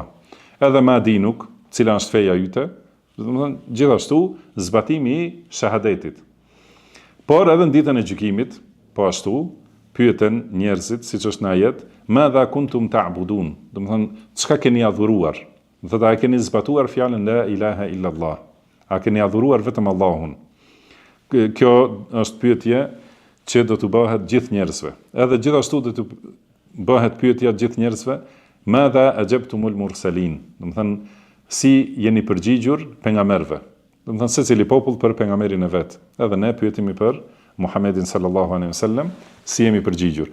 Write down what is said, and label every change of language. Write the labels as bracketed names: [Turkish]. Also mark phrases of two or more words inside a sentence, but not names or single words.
[Albanian] Edhe [Arabic] ما دينك, [Albanian] cila është feja yte, do të thënë gjithashtu zbatimi i shahadetit. Por edhe në ditën e gjykimit, po ashtu, pyeten njerëzit, siç është në ajet, [Arabic] ماذا كنتم تعبدون, [Albanian] do të thënë çka keni adhuruar? Do të thotë a keni zbatuar fjalën [Arabic] لا إله إلا الله? [Albanian] A keni adhuruar vetëm Allahun? Kjo është pyetje që do të bëhet gjithë njerëzve. Edhe gjithashtu do të bëhet pyetja gjithë njerëzve, [Arabic] ماذا أجبتم المرسلين? [Albanian] Do të thënë si jeni përgjigjur pejgamberëve? Do të thënë secili popull për pejgamberin e vet. Edhe ne pyetemi për Muhammedin [Arabic] صلى الله عليه وسلم, [Albanian] si jemi përgjigjur.